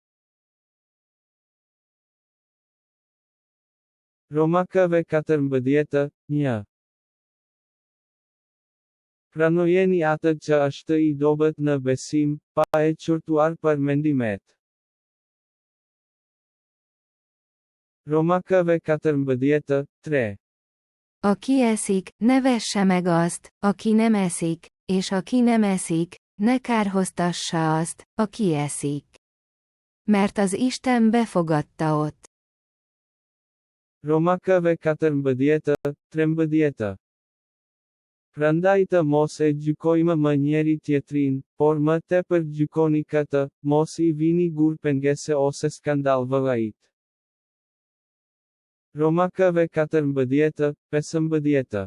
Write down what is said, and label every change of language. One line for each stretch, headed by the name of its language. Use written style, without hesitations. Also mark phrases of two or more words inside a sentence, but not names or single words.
Albanian: Romakëve 14:1. Pranojeni atë që është i dobët në besim, pa e qortuar për mendimet. Romakëve 14:3.
Hungarian: Aki eszik, ne vesse meg azt, aki nem eszik, és aki nem eszik, ne kárhoztassa azt, aki eszik. Mert az Isten befogadta ott.
Albanian: Romakëve 14:13. Prandaj të mos e gjykojmë më njeri tjetrin, por më tepër gjykoni këtë, mos i vini gur pengese ose skandal vëllait. Romakëve 14:15.